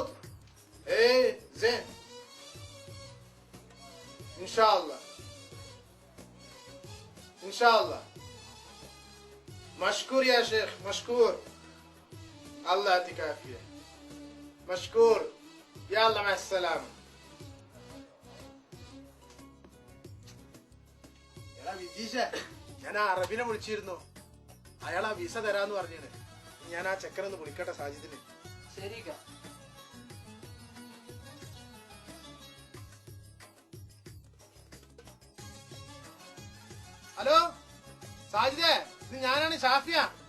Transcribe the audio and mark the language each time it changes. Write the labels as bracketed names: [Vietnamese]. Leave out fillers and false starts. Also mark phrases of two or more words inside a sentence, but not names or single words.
[Arabic] ايه زين ان شاء الله ان شاء الله. مشكور يا شيخ مشكور. الله يعطيك عافية. مشكور. يلا مع السلامة. [Malayalam] എടാ വിജീഷ, ഞാൻ ആ അറബിനെ വിളിച്ചിരുന്നു. അയാൾ ആ വിസ തരാന്ന് പറഞ്ഞാണ്. ഞാൻ ആ ചെക്കനൊന്ന് വിളിക്കട്ടെ സാജിദിന്. ശരി. ഹലോ സാജിദേ, ഇത് ഞാനാണ് ഷാഫിയ.